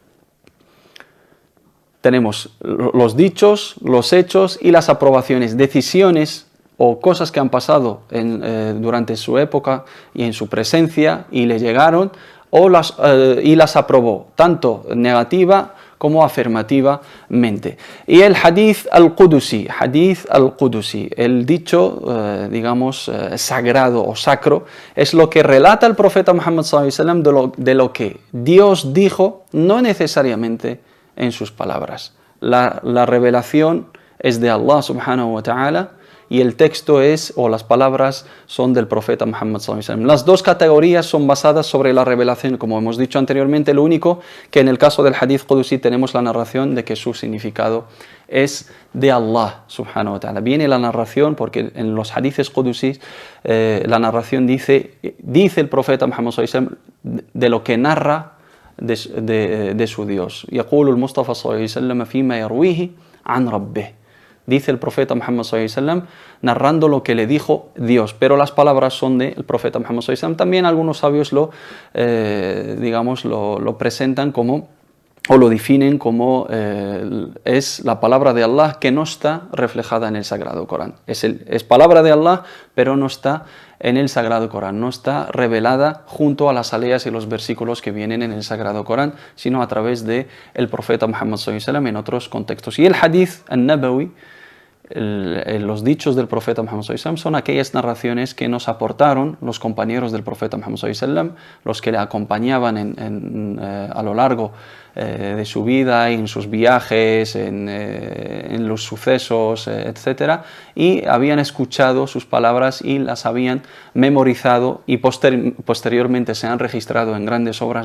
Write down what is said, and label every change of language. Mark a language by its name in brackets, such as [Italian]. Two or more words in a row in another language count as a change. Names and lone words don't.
[Spanish] Tenemos los dichos, los hechos y las aprobaciones, decisiones o cosas que han pasado durante su época y en su presencia y le llegaron y las aprobó, tanto negativa como afirmativamente. Y el [Arabic] الحديث القدسي, [Spanish] el dicho, sagrado o sacro, es lo que relata el profeta Muhammad [Arabic] صلى الله عليه وسلم [Spanish] de lo que Dios dijo, no necesariamente en sus palabras. La revelación es de [Arabic] الله سبحانه وتعالى [Spanish] y el texto las palabras son del profeta Muhammad [Arabic] صلى الله عليه وسلم. [Spanish] Las dos categorías son basadas sobre la revelación, como hemos dicho anteriormente. Lo único que en el caso del [Arabic] حديث قدسي [Spanish] tenemos la narración de que su significado es de [Arabic] الله سبحانه وتعالى. [Spanish] Viene la narración porque en los [Arabic] أحاديث قدسية [Spanish] la narración dice el profeta Muhammad [Arabic] صلى الله عليه وسلم [Spanish] de lo que narra de su Dios. [Arabic] يقول المصطفى صلى الله عليه وسلم فيما يرويه عن ربه. [Spanish] Dice el profeta Muhammad [Arabic] صلى الله عليه وسلم [Spanish] narrando lo que le dijo Dios, pero las palabras son del profeta Muhammad [Arabic] صلى الله عليه وسلم. [Spanish] También algunos sabios lo presentan como, o lo definen como es la palabra de Allah que no está reflejada en el Sagrado Corán. Es palabra de Allah, pero no está en el Sagrado Corán, no está revelada junto a las aleas y los versículos que vienen en el Sagrado Corán, sino a través del profeta Muhammad [Arabic] صلى الله عليه وسلم [Spanish] en otros contextos. Y el [Arabic] الحديث النبوي, [Spanish] los dichos del profeta Muhammad [Arabic] صلى الله عليه وسلم, [Spanish] son aquellas narraciones que nos aportaron los compañeros del profeta Muhammad [Arabic] صلى الله عليه وسلم, [Spanish] los que le acompañaban a lo largo de su vida, en sus viajes, en los sucesos, etc. Y habían escuchado sus palabras y las habían memorizado y posteriormente se han registrado en grandes obras.